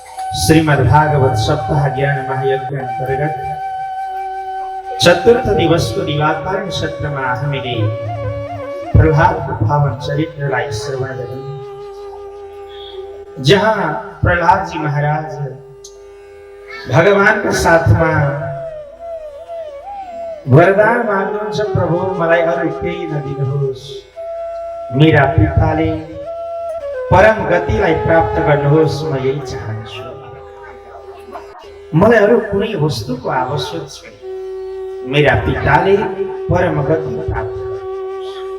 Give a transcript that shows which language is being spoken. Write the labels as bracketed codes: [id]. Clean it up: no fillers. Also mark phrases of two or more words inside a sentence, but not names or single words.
[ne] श्रीमद्भागवत सप्ताह ज्ञान महायज्ञ अंतर्गत चतुर्थ [hi] दिवस को दिवाकर सत्र में [ne] हामीले प्रहलाद पावन चरित्रलाई श्रवण गऱ्यौं, जहाँ प्रहलाद जी महाराज [hi] भगवान का साथ में [ne] वरदान माग्नुहुन्छ, प्रभु मलाई अरु केही नदिनुहोस्, मेरा पिताले परम गतिलाई प्राप्त गर्नुहोस्, म यही चाहन्छु, मलाई अरु कुनै वस्तुको आवश्यक छैन, मेरा पिताले परम गति प्राप्त गर्नुहोस्।